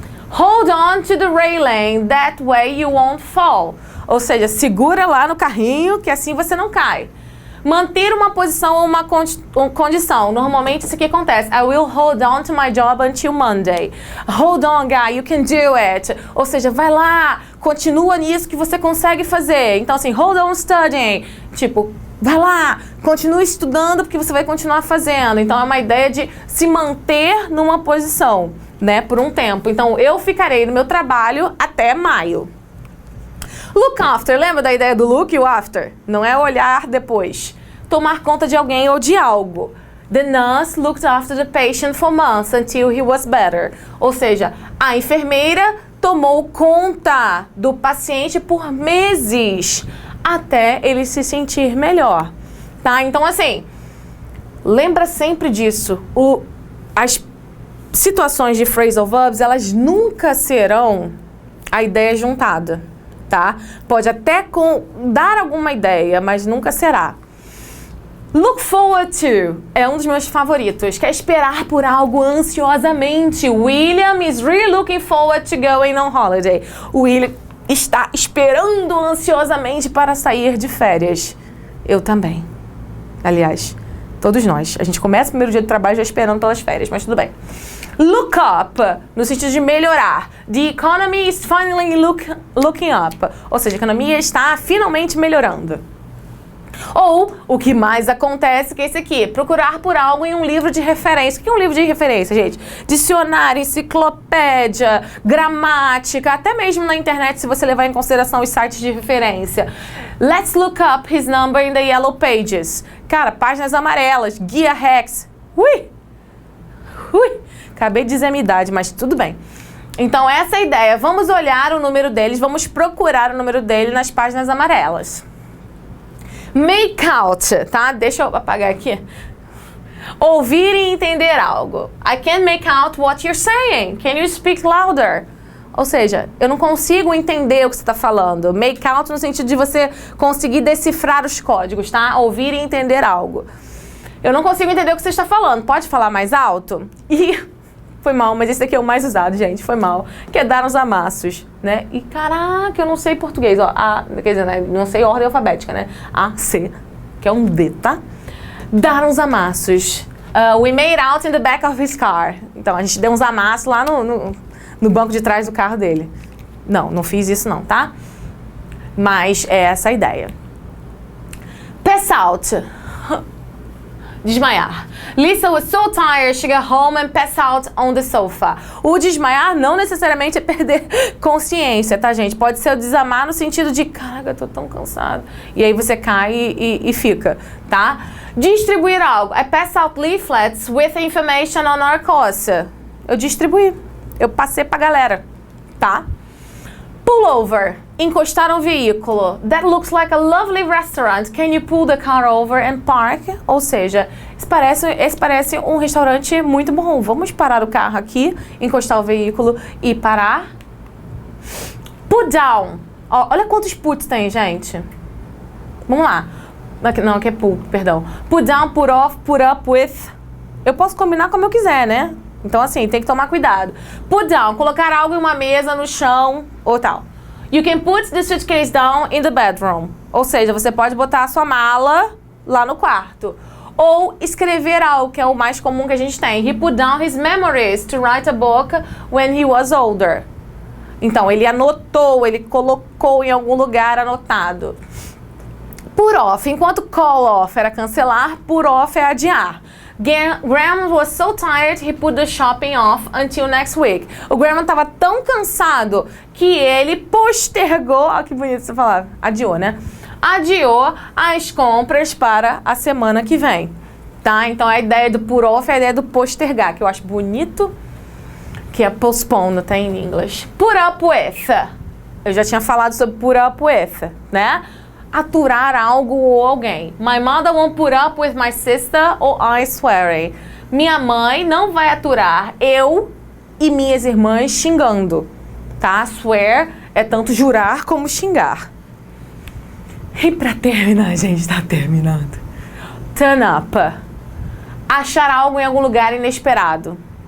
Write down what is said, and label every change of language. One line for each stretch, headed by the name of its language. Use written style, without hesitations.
English: Hold on to the railing, that way you won't fall.
Portuguese: Ou seja, segura lá no carrinho, que assim você não cai. Manter uma posição ou uma condição. Normalmente isso aqui acontece.
English: I will hold on to my job until Monday. Hold on, guy, you can do it.
Portuguese: Ou seja, vai lá, continua nisso que você consegue fazer. Então assim,
English: hold on studying.
Portuguese: Tipo, vai lá, continue estudando porque você vai continuar fazendo. Então é uma ideia de se manter numa posição, né, por um tempo. Então eu ficarei no meu trabalho até maio. Look after, lembra da ideia do look e o after? Não é olhar depois. Tomar conta de alguém ou de algo.
English: The nurse looked after the patient for months until he was better.
Portuguese: Ou seja, a enfermeira tomou conta do paciente por meses até ele se sentir melhor, tá? Então assim, lembra sempre disso. As situações de phrasal verbs, elas nunca serão a ideia juntada, tá? Pode até dar alguma ideia, mas nunca será. Look forward to é um dos meus favoritos, que é esperar por algo ansiosamente.
English: William is really looking forward to going on holiday.
Portuguese: William está esperando ansiosamente para sair de férias. Eu também. Aliás, todos nós. A gente começa o primeiro dia de trabalho já esperando pelas férias, mas tudo bem. Look up, no sentido de melhorar.
English: The economy is finally looking up.
Portuguese: Ou seja, a economia está finalmente melhorando. Ou, o que mais acontece, que é esse aqui, procurar por algo em um livro de referência. O que é um livro de referência, gente? Dicionário, enciclopédia, gramática, até mesmo na internet, se você levar em consideração os sites de referência.
English: Let's look up his number in the yellow pages.
Portuguese: Cara, páginas amarelas, guia Rex. Ui! Acabei de dizer a minha idade, mas tudo bem. Então, essa é a ideia. Vamos olhar o número deles, vamos procurar o número dele nas páginas amarelas. Make out, tá? Deixa eu apagar aqui. Ouvir e entender algo.
English: I can't make out what you're saying. Can you speak louder?
Portuguese: Ou seja, eu não consigo entender o que você está falando. Make out no sentido de você conseguir decifrar os códigos, tá? Ouvir e entender algo. Eu não consigo entender o que você está falando. Pode falar mais alto? E foi mal, mas esse daqui é o mais usado, gente. Foi mal. Que é dar uns amassos, né? E caraca, eu não sei português. Ó, quer dizer, né? Não sei ordem alfabética, né? A, C, que é um D, tá? Dar uns amassos.
English: We made out in the back of his car.
Portuguese: Então, a gente deu uns amassos lá no banco de trás do carro dele. Não fiz isso não, tá? Mas é essa a ideia. Pass out. Desmaiar.
English: Lisa was so tired, she got home and passed out on the sofa.
Portuguese: O desmaiar não necessariamente é perder consciência, tá, gente? Pode ser o desamar no sentido de, caraca, eu tô tão cansado. E aí você cai e fica, tá? Distribuir algo.
English: I pass out leaflets with information on our course.
Portuguese: Eu distribuí. Eu passei pra galera, tá? Pull over. Encostar um veículo.
English: That looks like a lovely restaurant. Can you pull the car over and park?
Portuguese: Ou seja, esse parece um restaurante muito bom. Vamos parar o carro aqui, encostar o veículo e parar. Put down. Ó, olha quantos puts tem, gente. Vamos lá. Não, aqui é pull, perdão. Put down, put off, put up with. Eu posso combinar como eu quiser, né? Então, assim, tem que tomar cuidado. Put down, colocar algo em uma mesa, no chão ou tal.
English: You can put the suitcase down in the bedroom.
Portuguese: Ou seja, você pode botar a sua mala lá no quarto. Ou escrever algo, que é o mais comum que a gente tem.
English: He put down his memories to write a book when he was older.
Portuguese: Então, ele anotou, ele colocou em algum lugar anotado. Put off, enquanto call off era cancelar, put off é adiar.
English: Graham was so tired he put the shopping off until next week.
Portuguese: O Graham estava tão cansado que ele postergou, olha que bonito você falar, adiou, né? Adiou as compras para a semana que vem, tá? Então a ideia do put off é a ideia do postergar, que eu acho bonito, que é postpone, tá em inglês. Put up with. Eu já tinha falado sobre put up with, né? Aturar algo ou alguém.
English: My mother won't put up with my sister or I swearing.
Portuguese: Minha mãe não vai aturar eu e minhas irmãs xingando, tá? Swear é tanto jurar como xingar. E pra terminar, gente, tá terminando. Turn up. Achar algo em algum lugar inesperado.